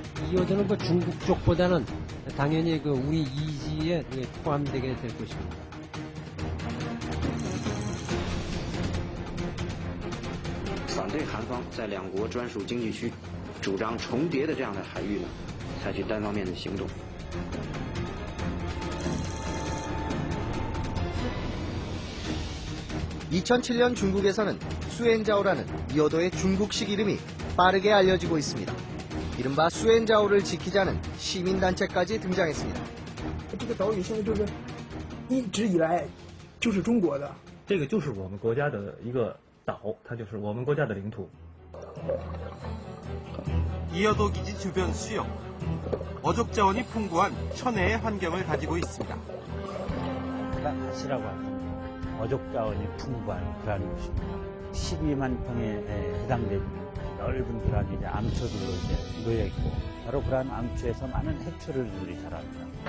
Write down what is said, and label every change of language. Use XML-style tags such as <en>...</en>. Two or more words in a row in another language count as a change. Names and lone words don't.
<ko>이어도는 그 중국 쪽보다는 당연히 그 우리 이지에 포함되게 될 것입니다.</ko> <zh>反对韩方在两国专属经济区主张重叠的这样的海域呢，采取单方面的行动。</zh> <ko>2007년 중국에서는 수엔자오라는 이어도의 중국식 이름이 빠르게 알려지고 있습니다. 이른바 수엔자오를 지키자는 시민단체까지 등장했습니다.</ko> <zh>这个岛屿现在就是一直以来就是中国的，这个就是我们国家的一个岛，它就是我们国家的领土。</zh> <ko>이어도 기지 주변 수역, 어족 자원이 풍부한 천혜의 환경을 가지고 있습니다. 가시라고 합니다. 어족 자원이 풍부한 그런 곳입니다. 12만 평에 해당되는 넓은 그런 이제 암초들로 이제 놓여 있고 바로 그런 암초에서 많은 해초류들이 자랍니다.</ko>